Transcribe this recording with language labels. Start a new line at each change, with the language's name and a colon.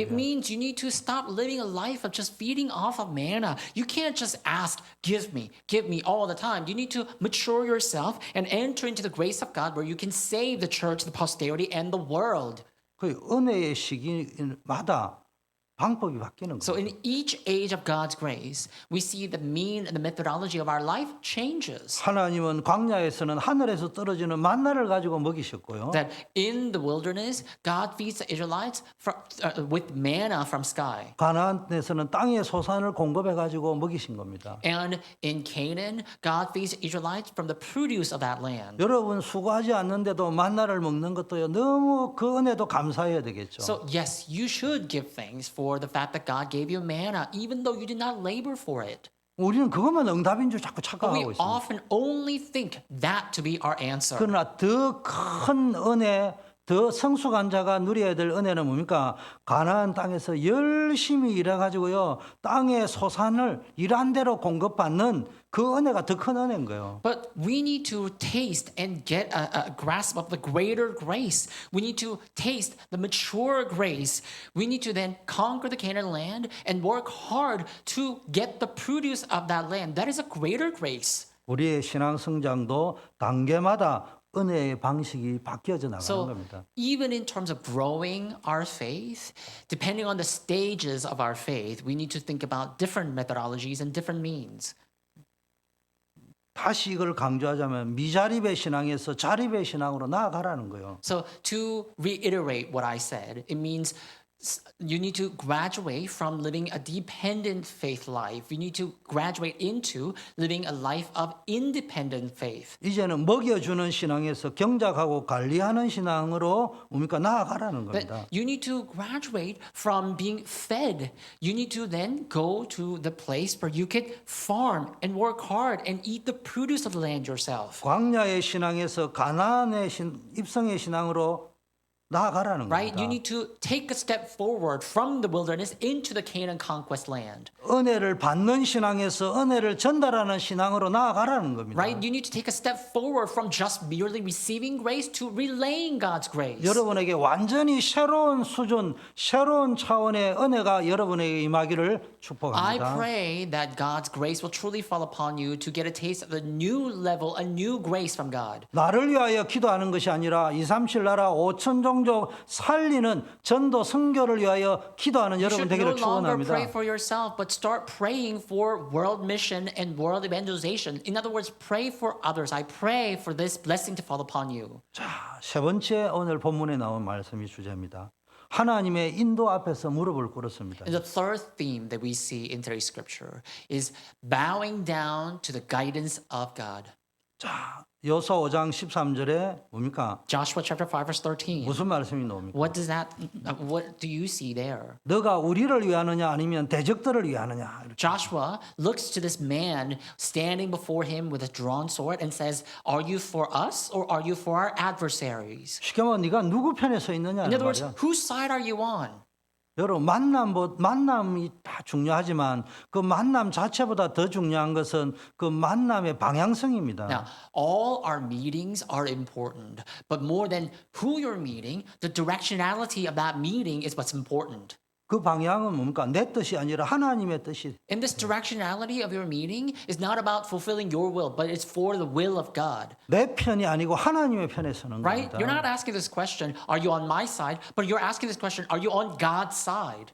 English: It means you need to stop living a life of just feeding off of manna. You can't just ask, give me all the time. You need to mature yourself and enter into the grace of God where you can save the church, the posterity, and the world.
Korean: 그 은혜의 시기마다 방법이 바뀌는
English: So
Korean: 거예요.
English: in each age of God's grace, we see the mean and the methodology of our life changes.
Korean: 하나님은 광야에서는 하늘에서 떨어지는 만나를 가지고 먹이셨고요.
English: That in the wilderness, God feeds the Israelites with manna from sky.
Korean: 가나안에서는 땅의 소산을 공급해 가지고 먹이신 겁니다.
English: And in Canaan, God feeds the Israelites from the produce of that land.
Korean: 여러분 수고하지 않는데도 만나를 먹는 것도요. 너무 그 은혜도 감사해야 되겠죠.
English: So yes, you should give thanks for the fact that God gave you manna, even though you did not labor for it.
Korean: 우리는 그것만 응답인 줄 자꾸
English: But we
Korean: 착각하고 있습니다.
English: often only think that to be our answer.
Korean: 그러나 더 큰 은혜, 더 성숙한 자가 누려야 될 은혜는 뭡니까? 가나안 땅에서 열심히 일해가지고요. 땅의 소산을 일한 대로 공급받는 그 은혜가 더 큰 은혜인 거예요.
English: But we need to taste and get a grasp of the greater grace. We need to taste the mature grace. We need to then conquer the Canaan land and work hard to get the produce of that land. That is a greater grace.
Korean: 우리의 신앙 성장도 단계마다 은혜의 방식이 바뀌어져 나가는
English: So
Korean: 겁니다.
English: even in terms of growing our faith, depending on the stages of our faith, we need to think about different methodologies and different means.
Korean: 다시 이걸 강조하자면 미자립의 신앙에서 자립의 신앙으로 나아가라는 거예요.
English: So to reiterate what I said, it means you need to graduate from living a dependent faith life. You need to graduate into living a life of independent faith.
Korean: 이제는 먹여주는 신앙에서 경작하고 관리하는 신앙으로 뭡니까 나아가라는
English: But
Korean: 겁니다.
English: you need to graduate from being fed. You need to then go to the place where you can farm and work hard and eat the produce of the land yourself.
Korean: 광야의 신앙에서 가나안의 입성의 신앙으로 나아가라는
English: Right?
Korean: 겁니다.
English: You need to take a step forward from the wilderness into the Canaan conquest land.
Korean: 은혜를 받는 신앙에서 은혜를 전달하는 신앙으로 나아가라는 겁니다.
English: Right? You need to take a step forward from just merely receiving grace to relaying God's grace.
Korean: 여러분에게 완전히 새로운 수준, 새로운 차원의 은혜가 여러분에게 임하기를
English: I
Korean: 축복합니다.
English: pray that God's grace will truly fall upon you to get a taste of a new level, a new grace from God.
Korean: 나를 위하여 기도하는 것이 아니라 237 나라 5천 종족 살리는 전도 선교를 위하여 기도하는
English: You
Korean: 여러분
English: should no
Korean: 되기를
English: longer
Korean: 축원합니다.
English: pray for yourself, but start praying for world mission and world evangelization. In other words, pray for others. I pray for this blessing to fall upon you.
Korean: 자, 세 번째 오늘 본문에 나온 말씀이 주제입니다. 하나님의 인도 앞에서 무릎을 꿇었습니다.
English: And the third theme that we see in today's scripture is bowing down to the guidance of God.
Korean: 자, 여호수아 5장 13절에 뭡니까?
English: Joshua chapter 5 verse 13.
Korean: 무슨 말씀이 나옵니까?
English: What do you see there?
Korean: 너가 우리를 위하느냐 아니면 대적들을 위하느냐? 이렇게.
English: Joshua looks to this man standing before him with a drawn sword and says, "Are you for us or are you for our adversaries?"
Korean: 쉽게 말하면 네가 누구 편에 서
English: In
Korean: 있느냐는
English: other words,
Korean: 말이야.
English: whose side are you on?
Korean: 여러분 만남이 다 중요하지만 그 만남 자체보다 더 중요한 것은 그 만남의 방향성입니다.
English: Now, all our meetings are important, but more than who you're meeting, the directionality of that meeting is what's important.
Korean: 그 방향은 뭡니까? 내 뜻이 아니라 하나님의 뜻이.
English: And this directionality of your meeting is not about fulfilling your will, but it's for the will of God.
Korean: 내 편이 아니고 하나님의 편에 서는
English: Right?
Korean: 겁니다.
English: You're not asking this question, are you on my side? But you're asking this question, are you on God's side?